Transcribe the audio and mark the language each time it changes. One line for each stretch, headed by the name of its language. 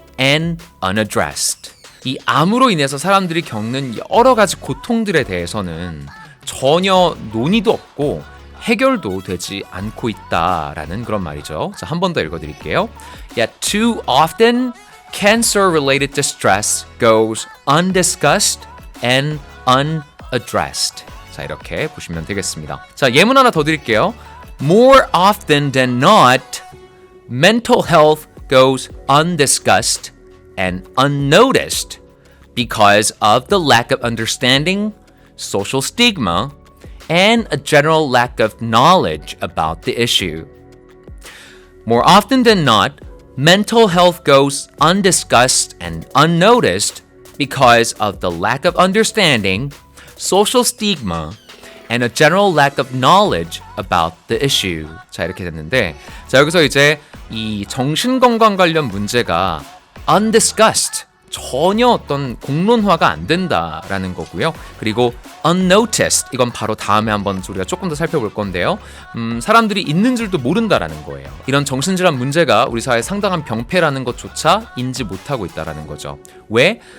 English: and unaddressed.
Korean: 이 암으로 인해서 사람들이 겪는 여러 가지 고통들에 대해서는 전혀 논의도 없고 해결도 되지 않고 있다라는 그런 말이죠. 자, 한 번 더 읽어드릴게요.
English: Yet too often, cancer-related distress goes undiscussed and unaddressed.
Korean: 자, 이렇게 보시면 되겠습니다. 자, 예문 하나 더 드릴게요.
English: More often than not, mental health goes undiscussed and unnoticed because of the lack of understanding, social stigma, and a general lack of knowledge about the issue. More often than not, mental health goes undiscussed and unnoticed because of the lack of understanding, social stigma, and a general lack of knowledge about the issue.
Korean: 자, 이렇게 됐는데, 자, 여기서 이제 이 정신건강 관련 문제가 undiscussed, 전혀 어떤 공론화가 안 된다라는 거고요. 그리고 unnoticed, 이건 바로 다음에 한번 우리가 조금 더 살펴볼 건데요. 사람들이 있는 줄도 모른다라는 거예요. 이런 정신질환 문제가 우리 사회의 상당한 병폐라는 것조차 인지 못하고 있다라는 거죠. 왜?